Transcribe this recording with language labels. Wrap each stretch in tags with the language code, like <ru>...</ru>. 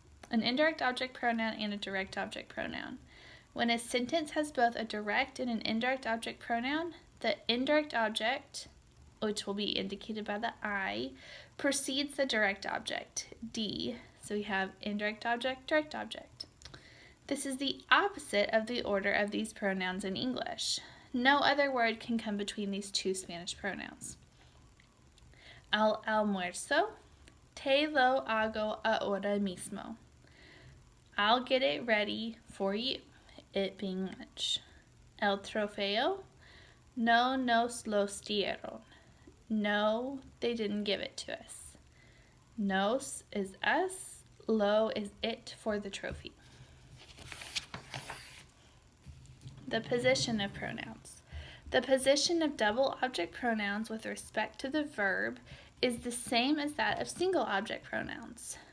<en>An indirect object pronoun and a direct object pronoun. When a sentence has both a direct and an indirect object pronoun, the indirect object, which will be indicated by the I, precedes the direct object, D. So we have indirect object, direct object. This is the opposite of the order of these pronouns in English. No other word can come between these two Spanish pronouns.</en> <es>Al almuerzo, te lo hago ahora mismo.</es> <en>I'll get it ready for you, it being lunch.</en> <es>El trofeo, no nos los dieron.</es> <en>No, they didn't give it to us. Nos is us, lo is it for the trophy. The position of pronouns. The position of double object pronouns with respect to the verb is the same as that of single object pronouns.</en>